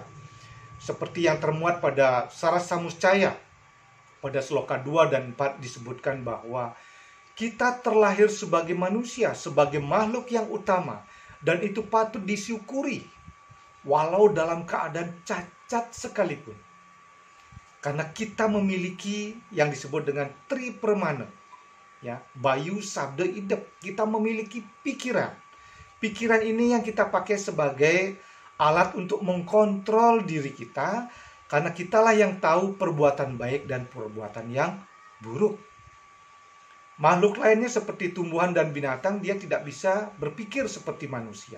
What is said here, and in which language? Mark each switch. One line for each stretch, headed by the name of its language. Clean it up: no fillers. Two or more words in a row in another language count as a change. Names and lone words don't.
Indonesian: Seperti yang termuat pada Sarasa Muscaya, pada sloka 2 dan 4 disebutkan bahwa kita terlahir sebagai manusia, sebagai makhluk yang utama, dan itu patut disyukuri walau dalam keadaan cacat sekalipun. Karena kita memiliki yang disebut dengan tri permana, ya, bayu, sabda, idep. Kita memiliki pikiran. Pikiran ini yang kita pakai sebagai alat untuk mengkontrol diri kita, karena kitalah yang tahu perbuatan baik dan perbuatan yang buruk. Makhluk lainnya seperti tumbuhan dan binatang, dia tidak bisa berpikir seperti manusia.